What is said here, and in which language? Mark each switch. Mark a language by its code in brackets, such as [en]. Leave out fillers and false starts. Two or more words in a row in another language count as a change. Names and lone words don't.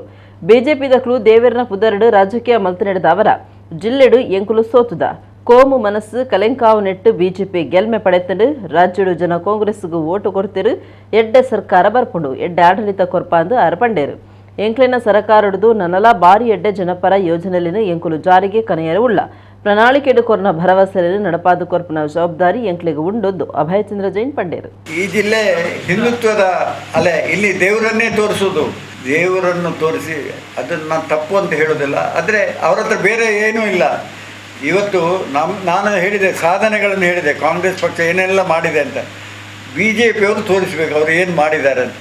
[tcy] ಬಿಜೆಪಿ ದಕ್ಲು ದೇವೇರ್ನ ಪುದರ್ಡು ರಾಜಕೀಯ ಮಲ್ತು ನಡೆದ ಅವರ ಜಿಲ್ಲೆಡು ಎಂಕುಲು ಸೋತುದ ಕೋಮು ಮನಸ್ಸು ಕಲೆಂಕಾವು ನೆಟ್ಟು ಬಿಜೆಪಿ ಗೆಲ್ಮೆ ಪಡೆತಂಡು ರಾಜ್ಯಡು ಜನ ಕಾಂಗ್ರೆಸ್ಗೂ ಓಟು ಕೊಡ್ತಿರು ಎಡ್ಡೆ ಸರ್ಕಾರ ಬರ್ಪುಂಡು ಎಡ್ಡೆ ಆಡಳಿತ ಕೊರ್ಪಾಂದು ಅರ್ಪಂಡೇರು ಎಂಕ್ಲಿನ ಸರಕಾರಡು ನನ್ನಲ ಬಾರಿ ಎಡ್ಡೆ ಜನಪರ ಯೋಜನೆಲಿನ ಎಂಕುಲು ಜಾರಿಗೆ ಕನೆಯರು ಉಳ್ಳ ಪ್ರಣಾಳಿಕೆಡು ಕೊರ್ನ ಭರವಸೆಯಲ್ಲಿ ನಡಪಾದು ಕೊರ್ಪನ ಜವಾಬ್ದಾರಿ ಎಂಕ್ಲಿಗೆ ಉಂಡೊಂದು ಅಭಯಚಂದ್ರ ಜೈನ್ ಪಂಡೇರು. [kn] ಈ ಜಿಲ್ಲೆ ಹಿಂದುತ್ವದ ಅಲೆ, ಇಲ್ಲಿ ದೇವರನ್ನೇ ತೋರಿಸೋದು, ದೇವರನ್ನು ತೋರಿಸಿ ಅದನ್ನು ನಾನು ತಪ್ಪು ಅಂತ ಹೇಳೋದಿಲ್ಲ, ಆದರೆ ಅವ್ರ ಹತ್ರ ಬೇರೆ ಏನೂ ಇಲ್ಲ. ಇವತ್ತು ನಾನು ಹೇಳಿದೆ, ಸಾಧನೆಗಳನ್ನು ಹೇಳಿದೆ, ಕಾಂಗ್ರೆಸ್ ಪಕ್ಷ ಏನೆಲ್ಲ ಮಾಡಿದೆ ಅಂತ. BJPಯವರು ತೋರಿಸ್ಬೇಕು ಅವರು ಏನು ಮಾಡಿದ್ದಾರೆ ಅಂತ.